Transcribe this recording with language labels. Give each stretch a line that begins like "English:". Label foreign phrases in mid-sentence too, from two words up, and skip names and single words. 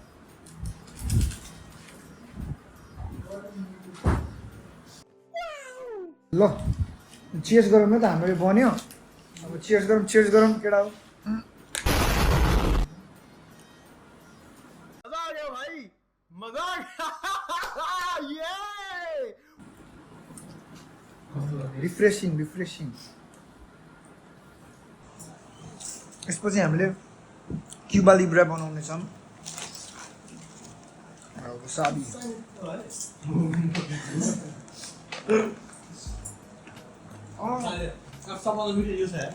Nepali: ल चियर्स गरौँ न त हाम्रो बन्यो अब चियर्स गरौँ केटा हो
Hindi: मजा आ गया भाई मजा आ गया ये
Nepali: रिफ्रेसिङ यसपछि हामीले क्युबा लिब्रा बनाउनेछौँ साबी सबभन्दा मिठो यो छ